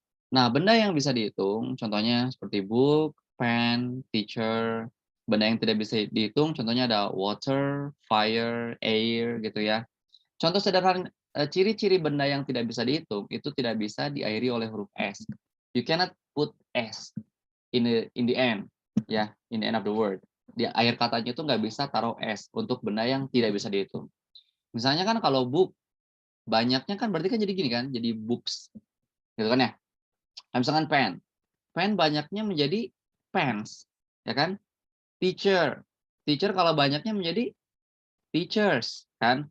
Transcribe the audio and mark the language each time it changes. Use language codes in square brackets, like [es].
[id] Nah, benda yang bisa dihitung, contohnya seperti book, pen, teacher. Benda yang tidak bisa dihitung, contohnya ada water, fire, air, gitu ya. Contoh sederhana, ciri-ciri benda yang tidak bisa dihitung itu tidak bisa diakhiri oleh huruf S. [en] You cannot put S in the end, ya, in the end of the word. [id] Di akhir katanya itu nggak bisa taruh S untuk benda yang tidak bisa dihitung. Misalnya kan kalau book, banyaknya kan berarti kan jadi gini kan, jadi books, gitu kan ya. Nah, misalkan pen, pen banyaknya menjadi pens, ya kan. Teacher, teacher kalau banyaknya menjadi teachers, kan?